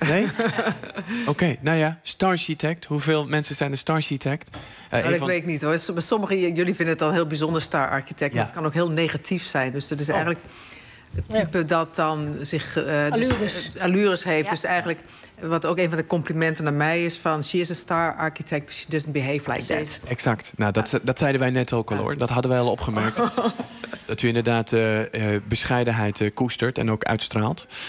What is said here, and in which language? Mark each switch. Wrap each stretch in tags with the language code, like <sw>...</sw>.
<nl>Nee? Oké, Star-architect. Hoeveel mensen zijn de star-architect? Weet ik niet, hoor. Sommigen, jullie vinden het dan heel bijzonder, star-architect. Ja. Maar het kan ook heel negatief zijn. Dus dat is eigenlijk het type dat dan zich... Allures heeft. Ja. Dus eigenlijk, wat ook een van de complimenten naar mij is van...</nl> <en>She is a star architect, but she doesn't behave like that.</en> <nl>Exact. Nou, dat zeiden wij net ook al, hoor. Dat hadden wij al opgemerkt. Dat u inderdaad bescheidenheid koestert en ook uitstraalt.</nl>